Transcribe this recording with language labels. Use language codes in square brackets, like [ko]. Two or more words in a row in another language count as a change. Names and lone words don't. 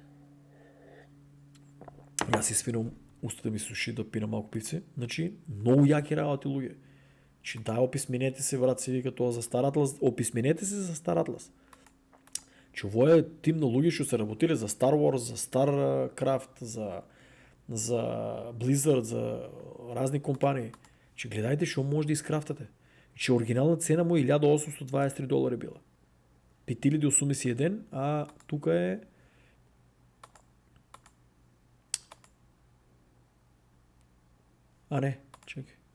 [mk] Јас си свинам устата ми суши да пина малку пивце. Значи, многу јаки работи, луѓе. Значи, описменете се, брат, се вика тоа за Star Atlas, описменете се за Star Atlas. Че ово е тим на луѓе што се работиле за Star Wars, за StarCraft, за Blizzard, за разни компании. Че гледајте што може да искрафтате. Че оригинална цена му е $1823 била. 5081, а тука е не, чекай.